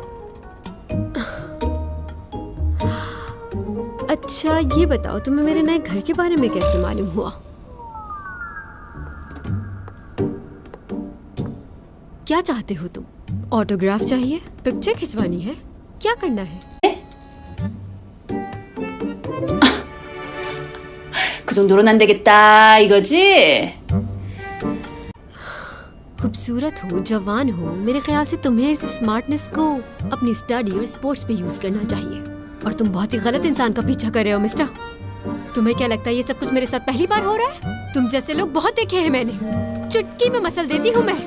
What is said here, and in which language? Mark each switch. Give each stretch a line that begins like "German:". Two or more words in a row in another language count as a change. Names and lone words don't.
Hindi: अच्छा ये बताओ, तुम्हें मेरे नए घर के बारे में कैसे मालूम हुआ? क्या चाहते हो तुम? ऑटोग्राफ चाहिए? पिक्चर खिंचवानी है? क्या करना है?
Korean: 그 정도로는 안 되겠다 이거지?
Hindi: खूबसूरत हो, जवान हो, मेरे ख्याल से तुम्हें इस स्मार्टनेस को अपनी स्टडी और स्पोर्ट्स पे यूज करना चाहिए। और तुम बहुत ही गलत इंसान का पीछा कर रहे हो मिस्टर। तुम्हें क्या लगता है ये सब कुछ मेरे साथ पहली बार हो रहा है? तुम जैसे लोग बहुत देखे हैं मैंने। चुटकी में मसल देती हूँ मैं।